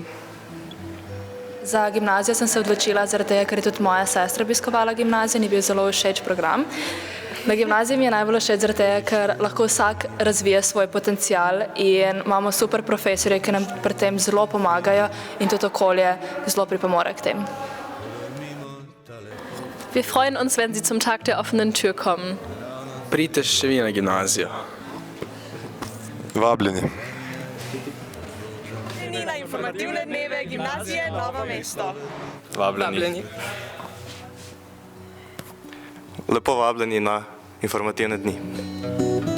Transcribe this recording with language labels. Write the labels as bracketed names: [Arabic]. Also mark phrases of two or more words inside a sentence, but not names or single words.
[Slovenian] Za gimnazijo sem se odločila zaradi tega, ker je tudi moja sestra obiskovala gimnazijo in je bil zelo všeč program. Na gimnaziji mi je najbolj všeč zaradi tega, ker lahko vsak razvije svoj potencial in imamo super profesorje, ki nam pri tem zelo pomagajo in tudi okolje zelo pripomore k tem. [German] Wir freuen uns, wenn Sie zum Tag der offenen Tür kommen. [Slovenian] Pridite še vi na gimnazijo. Vabljeni. Na informativne dneve gimnazije Novo mesto. Vabljeni. Lepo vabljeni na informativne dni.